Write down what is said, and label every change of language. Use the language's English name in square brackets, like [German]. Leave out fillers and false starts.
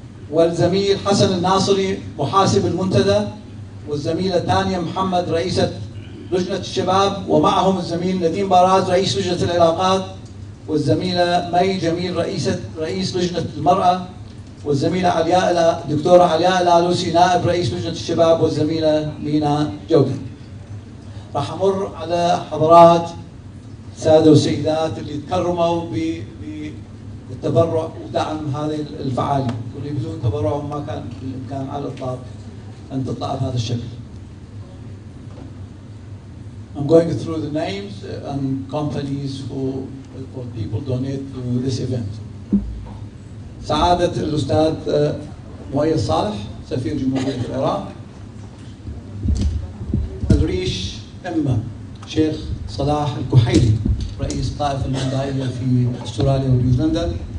[Arabic] والزميل حسن الناصري محاسب المنتدى، والزميلة تانيا محمد رئيسة لجنة الشباب، ومعهم الزميل نديم باراز رئيس لجنة العلاقات، والزميلة مي جميل رئيس لجنة المرأة، والزميلة دكتورة علياء الالوسي نائب رئيس لجنة الشباب، والزميلة مينا جودة. راح أمر على حضرات سادة وسيدات اللي تكرموا بالتبرع ودعم هذه الفعالية، واللي بدون تبرعهم ما كان بالإمكان على الإطلاق أن تطلع بهذا الشكل. [English] I'm going through the names and companies who people donate to this event. [Arabic] سعادة الأستاذ مؤيد صالح سفير جمهورية العراق. الريش إما شيخ صلاح الكحيلي رئيس الطائفة المندائية في استراليا ونيوزيلندا.